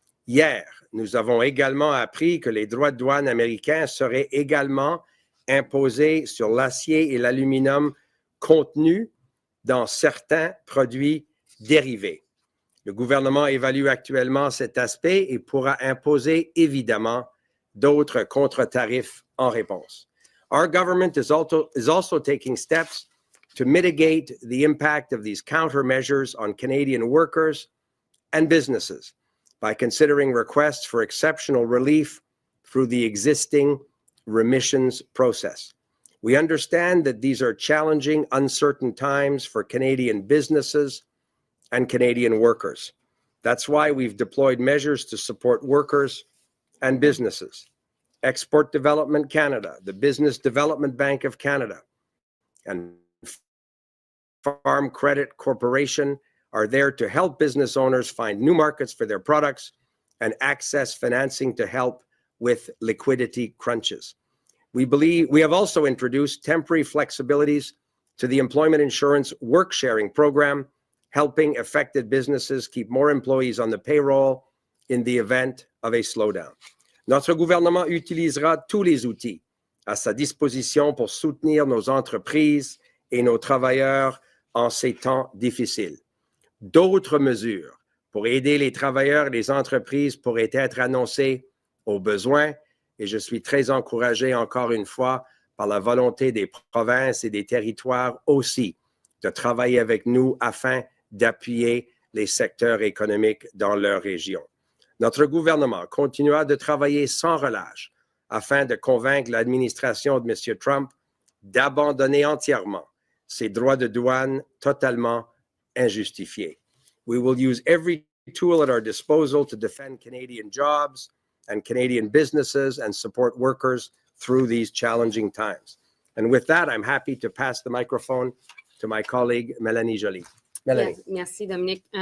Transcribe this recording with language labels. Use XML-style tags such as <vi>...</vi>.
<fr>Hier, nous avons également appris que les droits de douane américains seraient également imposés sur l'acier et l'aluminium contenus dans certains produits dérivés. Le gouvernement évalue actuellement cet aspect et pourra imposer évidemment d'autres contre-tarifs en réponse.</fr> <en>Our government is also taking steps to mitigate the impact of these countermeasures on Canadian workers and businesses by considering requests for exceptional relief through the existing remissions process. We understand that these are challenging, uncertain times for Canadian businesses and Canadian workers. That's why we've deployed measures to support workers and businesses. Export Development Canada, the Business Development Bank of Canada, and Farm Credit Corporation are there to help business owners find new markets for their products and access financing to help with liquidity crunches. We have also introduced temporary flexibilities to the Employment Insurance Work Sharing Program, helping affected businesses keep more employees on the payroll in the event of a slowdown.</en> <fr>Notre gouvernement utilisera tous les outils à sa disposition pour soutenir nos entreprises et nos travailleurs en ces temps difficiles. D'autres mesures pour aider les travailleurs et les entreprises pourraient être annoncées au besoin, et je suis très encouragé encore une fois par la volonté des provinces et des territoires aussi de travailler avec nous afin d'appuyer les secteurs économiques dans leur région. Notre gouvernement continuera de travailler sans relâche afin de convaincre l'administration de M. Trump d'abandonner entièrement ses droits de douane totalement injustifiés.</fr> <en>We will use every tool at our disposal to defend Canadian jobs and Canadian businesses and support workers through these challenging times. And with that, I'm happy to pass the microphone to my colleague, Mélanie Joly. Mélanie.</en> <fr>Yes, merci, Dominic.</fr>